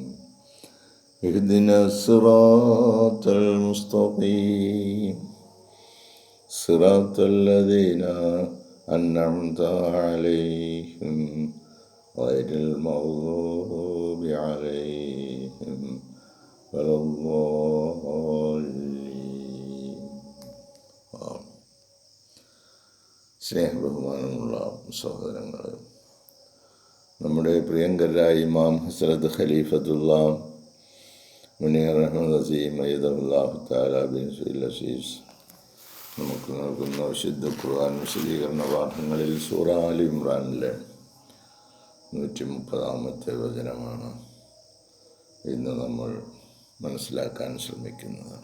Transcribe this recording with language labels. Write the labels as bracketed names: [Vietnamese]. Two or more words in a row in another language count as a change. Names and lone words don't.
[Arabic] اهدنا الصراط المستقيم صراط الذين أنعمت عليهم غير المغضوب عليهم ولا الضالين. [Malayalam] സ്നേഹബഹുമാനമുള്ള സഹോദരങ്ങൾ, നമ്മുടെ പ്രിയങ്കരായ ഇമാം ഹസ്രത്ത് ഖലീഫത്തുള്ള മുനീർ അഹ്മദ് അസീം [Arabic] أيده الله تعالى بنصره العزيز [Malayalam] നമുക്ക് നൽകുന്ന വിശുദ്ധ ഖുർആൻ വിശദീകരണ പാഠങ്ങളിൽ സൂറ ആൽ ഇമ്രാനിലെ 130-ാമത്തെ വചനമാണ് ഇന്ന് നമ്മൾ മനസ്സിലാക്കാൻ ശ്രമിക്കുന്നത്.